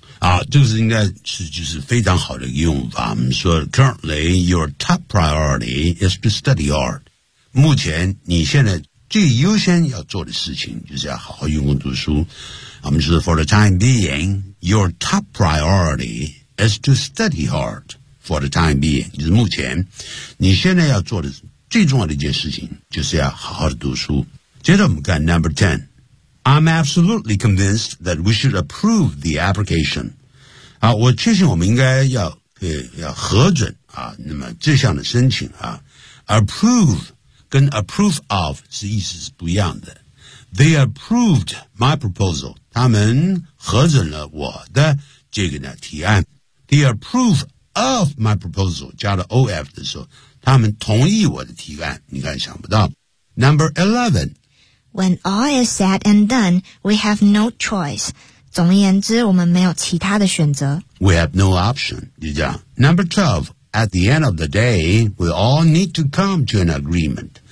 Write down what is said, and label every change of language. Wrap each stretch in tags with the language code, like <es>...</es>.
<zh>啊，这个是应该是就是非常好的一个用法。我们说</zh> <en>,currently, your top priority is to study art.</en> <zh>目前你现在最优先要做的事情就是要好好用功读书。我们说</zh> <en>for the time being,</en> <zh>your top priority is to study hard for the time being, 就是目前你现在要做的最重要的一件事情就是要好好的读书。接着我们看</zh> <en>number 10, I'm absolutely convinced that we should approve the application.</en> <zh>啊，我确信我们应该要核准啊，那么这项的申请啊， approve 跟 approve of 是意思是不一样的。</zh> <en>They approved my proposal.</en> <zh>他们核准了我的这个呢提案。</zh> <en>They approve of my proposal.</en> <zh>加了 OF 的时候他们同意我的提案。你看想不到。</zh> <en>Number 11. When all is said and done, we have no choice.</en> <zh>总而言之我们没有其他的选择。</zh> <en>We have no option.</en> <zh>就这样。</zh> <en>Number 12. At the end of the day, we all need to come to an agreement.</en>